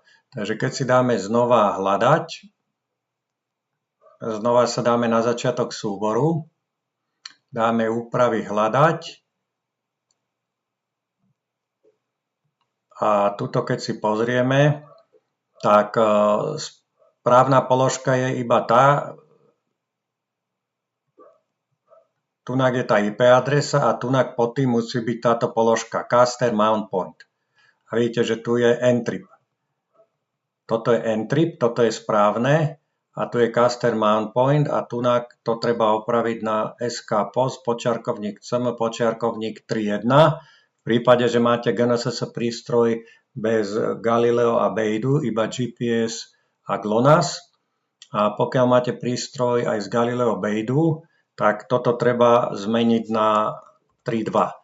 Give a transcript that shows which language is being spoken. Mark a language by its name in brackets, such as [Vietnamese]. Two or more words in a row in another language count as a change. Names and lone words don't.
[Slovak] Takže keď si dáme znova hľadať, znova sa dáme na začiatok súboru, dáme úpravy hľadať a tuto keď si pozrieme, tak správna položka je iba tá, tunak je tá IP adresa a tunak pod tým musí byť táto položka [English] caster mount point. [Slovak] A vidíte, že tu je N-trip. Toto je N-trip, toto je správne a tu je [English] caster mount point [Slovak] a tunak to treba opraviť na SKPOS počiarkovník CM počiarkovník 3.1. V prípade, že máte GNSS prístroj bez Galileo a Beidu, iba GPS a GLONASS. A pokiaľ máte prístroj aj z Galileo Beidu, tak toto treba zmeniť na 3.2.